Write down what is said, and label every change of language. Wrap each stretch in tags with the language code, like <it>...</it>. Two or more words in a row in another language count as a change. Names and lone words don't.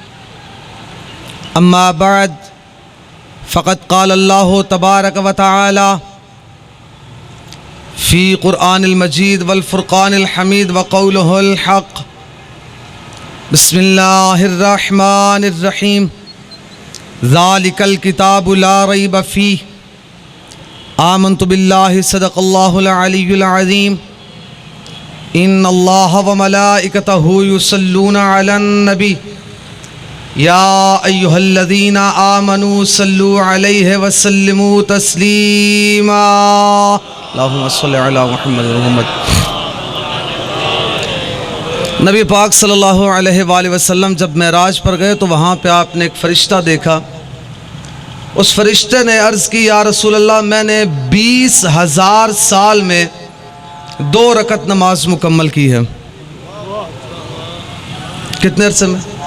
<ar>أما بعد فقد قال الله تبارك وتعالى في القرآن المجيد والفرقان الحميد وقوله الحق. بسم الله الرحمن الرحيم. ذلك الكتاب لا ريب فيه آمنت بالله صدق الله العلي العظيم. إن الله وملائكته يصلون على النبي يا أيها الذين آمنوا صلوا عليه وسلموا تسليما. اللهم صل على محمد و محمد.</ar> <ur>نبی پاک</ur> <ar>صلى الله عليه وسلم</ar> <ur>جب معراج پر گئے تو وہاں پہ آپ نے ایک فرشتہ دیکھا. اس فرشتے نے عرض کی,</ur> <ar>يا رسول الله,</ar> <ur>میں نے 20,000 سال میں 2 رکعت نماز مکمل کی ہے. کتنے عرصے میں?</ur>